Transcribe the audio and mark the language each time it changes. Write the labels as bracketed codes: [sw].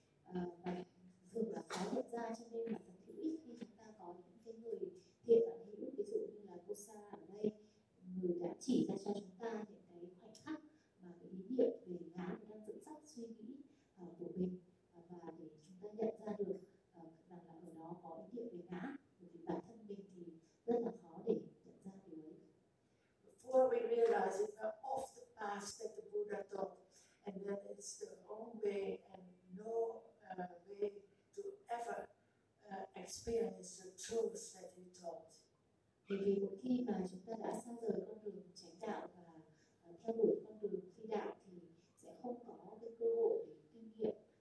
[vi] Và thường là khó nhận ra, cho nên là thật hữu ích khi chúng ta có những cái người thiện bạn hữu, ví dụ như là cô Sa ở đây, người đã chỉ ra cho chúng ta những cái khoảnh khắc mà cái ý niệm về ngã đang dẫn dắt suy nghĩ của mình. Và để chúng ta nhận ra được rằng là ở đó có ý niệm về ngã, bởi vì bản thân mình thì rất là khó để nhận ra điều ấy. [en] Before we realize it, we're off the path that the Buddha taught, and that it's the wrong way and no way to ever experience the truth that he taught. [vi] Bởi vì một khi mà chúng ta đã xa rời con đường chánh đạo và theo đuổi con đường phi đạo thì sẽ không có cái cơ hội để kinh nghiệm